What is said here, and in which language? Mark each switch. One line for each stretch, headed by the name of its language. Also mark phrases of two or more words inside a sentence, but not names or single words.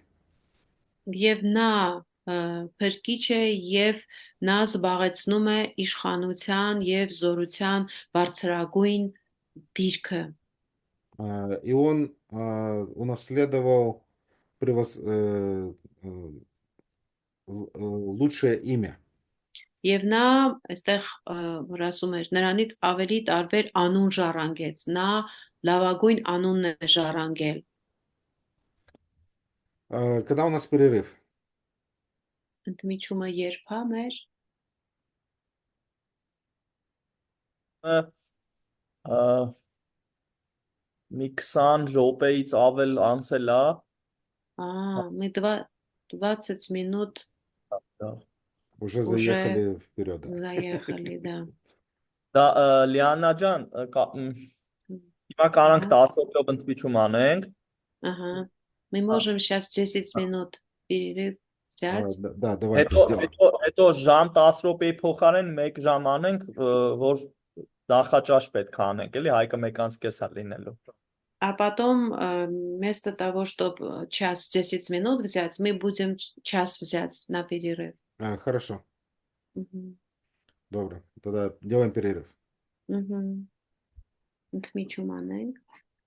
Armenian: Եվ նա փրկիչ է եւ նա զբաղեցնում է իշխանության եւ զորության բարձրագույն դիրքը։
Russian: И он унаследовал лучшее имя.
Armenian: Եվ նա այստեղ որ ասում էր նրանից ավելի տարբեր անուն ժառանգեց, նա լավագույն անունն է ժառանգել։
Russian: Когда у нас перерыв?
Armenian: Ընդմիջումը երբ է մեր մի 20 րոպեից ավել անցել է։ մի 20 минут
Russian: Уже заехали вперед. заехали, да.
Armenian: Դա Լիանա ջան, հիմա կարանք 10 րոպեով ընդմիջում անենք։
Russian: Ага. Мы можем сейчас 10 минут перерыв взять. Да, давайте сделаем.
Armenian: Հետո ժամ 10 րոպեի փոխարեն 1 ժամ անենք, որ նախաճաշ պետք է անենք, էլի Հայկը 1:30 է լինելու։
Russian: А потом вместо того, чтобы час 10 минут взять, мы будем час взять на перерыв. Хорошо. Угу. Добро. Тогда делаем перерыв. Угу.
Armenian: Ընդմիջում անենք։